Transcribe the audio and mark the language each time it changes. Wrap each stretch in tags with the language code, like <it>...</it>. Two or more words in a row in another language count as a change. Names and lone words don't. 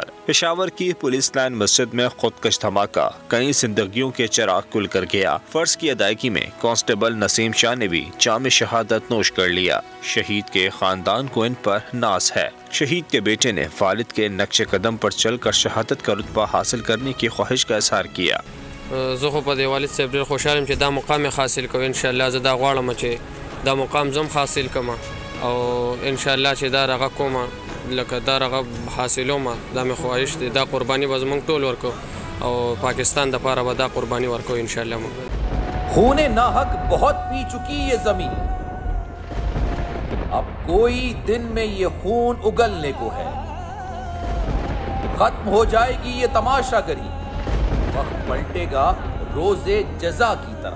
<ur>پشاور کی پولیس لائن مسجد میں خودکش دھماکہ کئی زندگیوں کے چراغ گل کر گیا. فرض کی ادائیگی میں کانسٹیبل نسیم شاہ نے بھی جام شہادت نوش کر لیا. شہید کے خاندان کو ان پر ناز ہے۔ شہید کے بیٹے نے والد کے نقش قدم پر چل کر شہادت کا رتبہ حاصل کرنے کی خواہش کا اظہار کیا.</ur> <ps>زه په دې والد صاحب ډېر خوشحال یم چې دا مقام حاصل کوم.</ps> <ar>ان شاء الله</ar> <ps>زه دا غواړم چې دا مقام زم حاصل کما او</ps> <ar>ان شاء الله</ar> <ps>چې دا رغه کوم لکه دا رغه حاصلوم. دا مې خواهش دي دا قرباني به زمونږ ټول ورکو او پاکستان د پاره به دا قرباني ورکو</ps> <ar>ان شاء الله.</ar> <ur>خون ناحق بہت پی چکی یہ زمیں، اب کوئی دن میں یہ خون اگلنے کو ہے. ختم ہو جائے گی یہ تماشاگری، وقت پلٹے گا روز جزا کی طرح.</ur>